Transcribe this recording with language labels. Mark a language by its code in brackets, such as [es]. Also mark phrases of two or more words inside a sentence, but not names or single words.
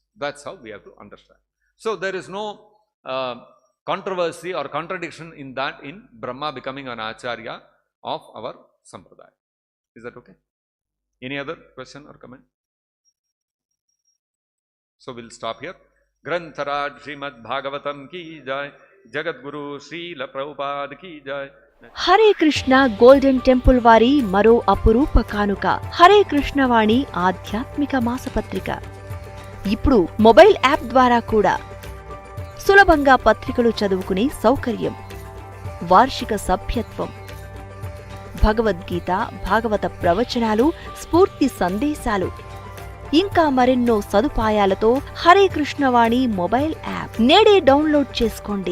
[en] That's how we have to understand. So, there is no controversy or contradiction in that in Brahma becoming an Acharya of our Sampradaya. Is that okay? Any other question or comment? So, we will stop here. [hi] ग्रंथराज श्रीमद् भागवतम् की जय, जगत गुरु श्रील प्रभुपाद की जय. [te] హరే కృష్ణ గోల్డెన్ టెంపుల్ వారి మరో అపురూప కానుక హరే కృష్ణ వాణి ఆధ్యాత్మిక మాసపత్రిక. ఇప్పుడు [en] mobile app [te] ద్వారా కూడా సులభంగా పత్రికలు చదువుకునే సౌకర్యం, వార్షిక సభ్యత్వం, భగవద్గీత, భాగవత ప్రవచనాలు, స్ఫూర్తి సందేశాలు, ఇంకా మరెన్నో సదుపాయాలతో హరే కృష్ణ వాణి [en] mobile app [te] నేడే డౌన్లోడ్ చేసుకోండి.